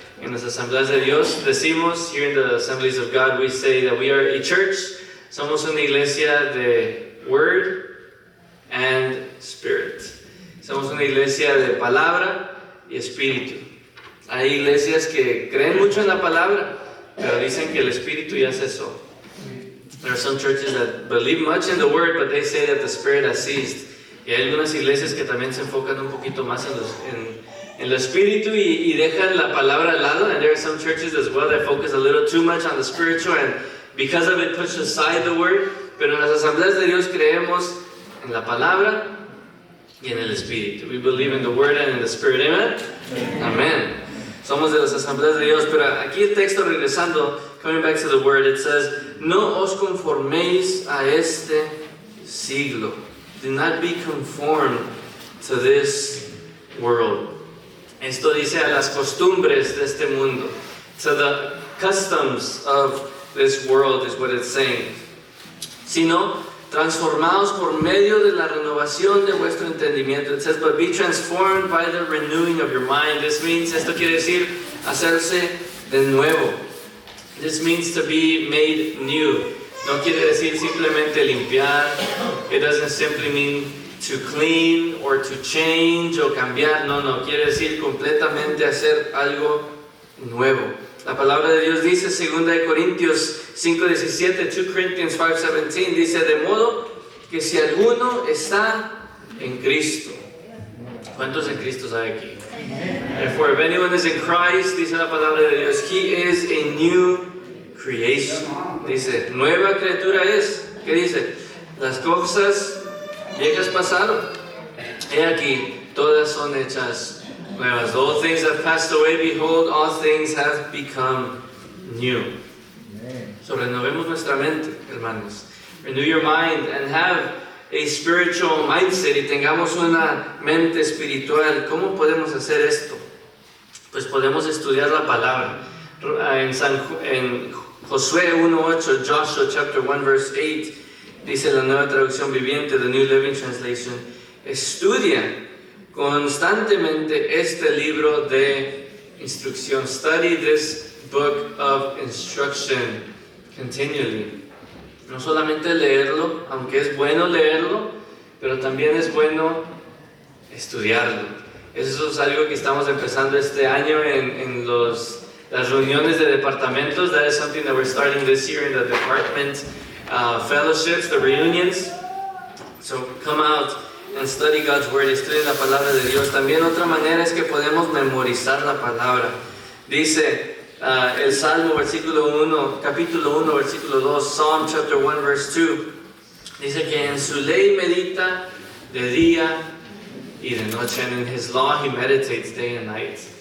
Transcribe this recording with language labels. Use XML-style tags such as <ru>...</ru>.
<es>En las asambleas de Dios decimos,</es> <en>here in the assemblies of God, we say that we are a church.</en> <es>Somos una iglesia de</es> <en>Word and Spirit.</en> <es>Somos una iglesia de palabra y espíritu. Hay iglesias que creen mucho en la palabra, pero dicen que el espíritu ya cesó.</es> <en>There are some churches that believe much in the Word, but they say that the Spirit has ceased.</en> <es>Y hay algunas iglesias que también se enfocan un poquito más en el espíritu y dejan la palabra al lado.</es> <en>And there are some churches as well that focus a little too much on the spiritual and because of it push aside the Word.</en> <es>Pero en las asambleas de Dios creemos en la palabra y en el espíritu.</es> <en>We believe in the Word and in the Spirit. Amen? Amen.</en> <es>Somos de las asambleas de Dios, pero aquí el texto regresando,</es> <en>coming back to the Word, it says,</en> <es>no os conforméis a este siglo.</es> <en>Do not be conformed to this world.</en> <es>Esto dice a las costumbres de este mundo.</es> <en>To the customs of this world is what it's saying.</en> <es>Sino, transformaos por medio de la renovación de vuestro entendimiento.</es> <en>It says, but be transformed by the renewing of your mind. This means,</en> <es>esto quiere decir, hacerse de nuevo.</es> <en>This means to be made new.</en> <es>No quiere decir simplemente limpiar.</es> <en>It doesn't simply mean to clean or to change</en> <es>o cambiar. No, quiere decir completamente hacer algo nuevo. La palabra de Dios dice, 2 Corintios 5:17, 2 Corinthians 5:17, dice, de modo que si alguno está en Cristo. ¿Cuántos en Cristo hay aquí?</es> <en>Therefore, if anyone is in Christ,</en> <es>dice la palabra de Dios,</es> <en>he is a new creation.</en> <es>Dice, nueva criatura es. ¿Qué dice? Las cosas viejas pasaron. He aquí, todas son hechas nuevas.</es> <en>All things have passed away, behold, all things have become new.</en> <es>So renovemos nuestra mente, hermanos.</es> <en>Renew your mind and have a spiritual mindset,</en> <es>y tengamos una mente espiritual. ¿Cómo podemos hacer esto? Pues podemos estudiar la palabra. En Josué 1:8,</es> <en>Joshua chapter 1 verse 8,</en> <es>dice la nueva traducción viviente, the New Living Translation, estudia constantemente este libro de instrucción.</es> <en>Study this book of instruction continually.</en> <es>No solamente leerlo, aunque es bueno leerlo, pero también es bueno estudiarlo. Eso es algo que estamos empezando este año en las reuniones de departamentos.</es> <en>That is something that we're starting this year in the department fellowships, the reunions. So come out and study God's Word,</en> <es>estudien la palabra de Dios. También otra manera es que podemos memorizar la palabra. Dice el Salmo capítulo 1, versículo 2,</es> <en>Psalm chapter 1, verse 2.</en> <es>Dice que en su ley medita de día y de noche,</es> <en>and in his law he meditates day and night.</en>